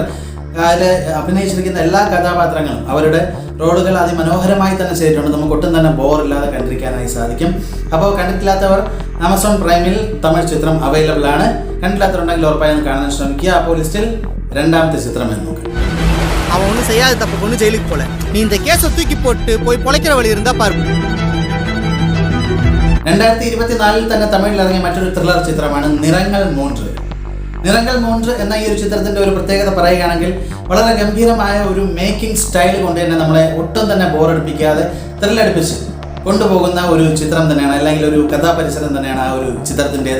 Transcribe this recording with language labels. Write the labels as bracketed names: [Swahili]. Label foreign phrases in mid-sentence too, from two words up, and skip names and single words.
[Malayalam] അതിൽ അഭിനയിച്ചിരിക്കുന്ന എല്ലാ കഥാപാത്രങ്ങളും അവരുടെ റോളുകൾ അതിമനോഹരമായി തന്നെ ചെയ്തിട്ടുണ്ട്. നമുക്ക് ഒട്ടും തന്നെ ബോറില്ലാതെ കണ്ടിരിക്കാനായി സാധിക്കും. അപ്പോൾ കണ്ടിട്ടില്ലാത്തവർ ആമസോൺ പ്രൈമിൽ തമിഴ് ചിത്രം അവൈലബിൾ ആണ്. കണ്ടില്ലാത്തവരുണ്ടെങ്കിൽ ഉറപ്പായും കാണാൻ ശ്രമിക്കുക. അപ്പോൾ ലിസ്റ്റിൽ രണ്ടാമത്തെ ചിത്രം എന്ന് നോക്കാം. [Tamil] அவன் ஒன்றும் செய்யாத தப்பு கொண்டு ஜெயிலுக்கு போல. நீ இந்த கேஸை தூக்கி போட்டு போய் பொழைக்கிற வழி இருந்தா பாரு. [Malayalam] 2024 തന്നെ തമിഴിൽ ഇറങ്ങിയ മറ്റൊരു ത്രില്ലർ ചിത്രമാണ് നിറങ്ങൾ 3 എന്ന ഈ ഒരു ചിത്രത്തിന്റെ ഒരു പ്രത്യേകത പറയുകയാണെങ്കിൽ വളരെ ഗംഭീരമായ ഒരു മേക്കിംഗ് സ്റ്റൈൽ കൊണ്ട് തന്നെ നമ്മളെ ഒട്ടും തന്നെ ബോറടിപ്പിക്കാതെ ത്രില്ലടിപ്പിച്ച് കൊണ്ടുപോകുന്ന ഒരു ചിത്രം തന്നെയാണ്, അല്ലെങ്കിൽ ഒരു കഥാപരിസരം തന്നെയാണ് ആ ഒരു ചിത്രത്തിൻ്റെത്.